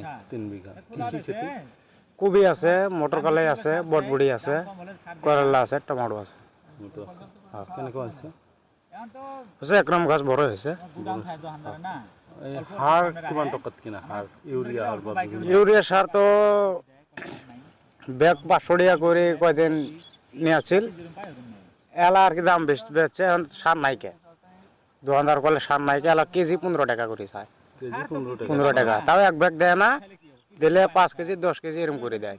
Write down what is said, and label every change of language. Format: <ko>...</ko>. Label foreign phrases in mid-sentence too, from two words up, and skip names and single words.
<as>3 বিঘা। কি কি খেতি? কবি আছে, মটৰ কালাই আছে, বটবুড়ি আছে, করলা আছে, টমাটো আছে। কেনেকুৱা হৈছে? হৈছে একদম গাছ বড় হৈছে। এই সাৰ কিমান টকাত কিনা সাৰ? ইউৰিয়া সাৰ বা</as> <bn>ইউরিয়া সার তো ব্যাগ 500 টাকা করে কয়দিন নিয়ে আসছিল, এলা আর কি দাম বেশি বেচছে, এখন সার নাইকে দোকানদার করলে সার নাইকে, এলা কেজি 15 টাকা করে চায়। কেজি 15 টাকা। 15 টাকা, তাও এক ব্যাগ দেয় না, দিলে 5 কেজি 10 কেজি এরকম করে দেয়।</bn>